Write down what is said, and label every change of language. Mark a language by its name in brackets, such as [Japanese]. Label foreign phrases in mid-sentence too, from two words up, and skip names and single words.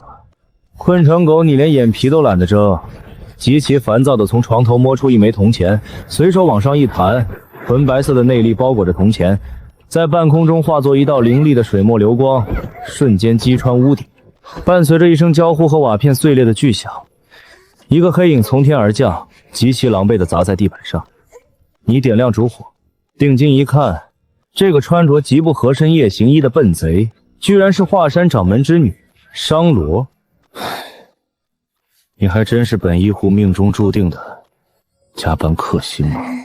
[Chinese] 困成狗，你連眼皮都懶得睜，極其煩躁地從床頭摸出一枚銅錢，隨手往上一彈，純白色的內力包裹着銅錢，在半空中化作一道凌厲的水墨流光，瞬間擊穿屋頂。伴隨着一聲交呼和瓦片碎裂的巨響，一個黑影從天而降， 極其狼狽地砸在地板上。你点亮烛火，定睛一看，这个穿着极不合身夜行衣的笨賊，居然是华山掌门之女商罗。你还真是本医护命中注定的加班克星吗？